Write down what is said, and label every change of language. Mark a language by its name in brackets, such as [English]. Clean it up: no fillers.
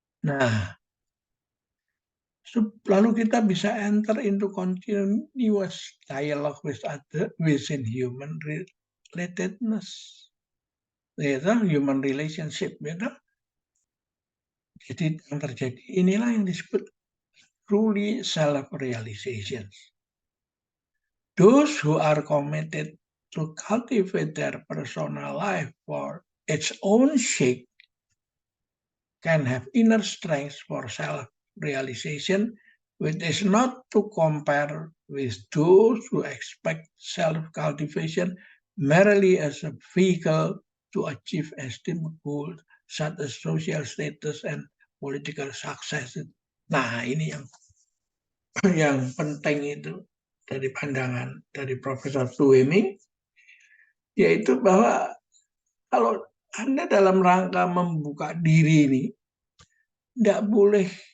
[Indonesian] Nah, lalu kita bisa [English] enter into continuous dialogue with other within human relatedness, [Indonesian] yaitu [English] human relationship. [Indonesian] Yaitu. Jadi yang terjadi inilah yang disebut [English] truly self-realization. Those who are committed to cultivate their personal life for its own sake can have inner strength for self-realization, which is not to compare with those who expect self-cultivation merely as a vehicle to achieve esteemed goals such as social status and political success. [Indonesian] Nah, ini yang penting itu dari pandangan dari Profesor Fleming, yaitu bahwa kalau Anda dalam rangka membuka diri ini, tidak boleh